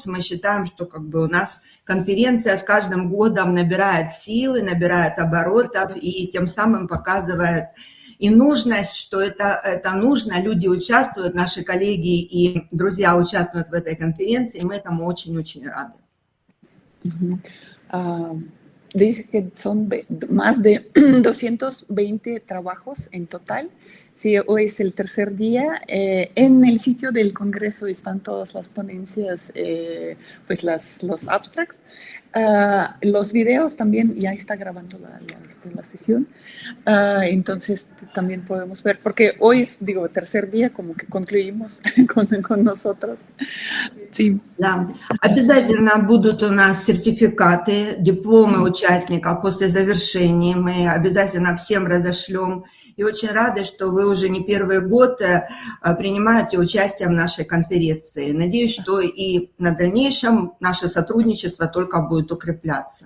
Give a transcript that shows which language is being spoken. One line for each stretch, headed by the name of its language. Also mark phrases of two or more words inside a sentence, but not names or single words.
Russian: Мы считаем, что как бы у нас конференция с каждым годом набирает силы, набирает оборотов и тем самым показывает и нужность, что это нужно. Люди участвуют, наши коллеги и друзья участвуют в этой конференции, и мы этому очень-очень рады.
Spanish: Dice que son más de 220 trabajos en total. Sí, hoy es el tercer día. En el sitio del Congreso están todas las ponencias, pues los abstracts. Los videos también, ya está grabando la sesión. Entonces también podemos ver, porque hoy es, digo, tercer día, como que concluimos con nosotros. Sí.
Russian: Да. Обязательно будут у нас сертификаты, дипломы участников после завершения. Мы обязательно всем разошлем. И очень рады, что вы уже не первый год принимаете участие в нашей конференции. Надеюсь, что и на дальнейшем наше сотрудничество только будет укрепляться.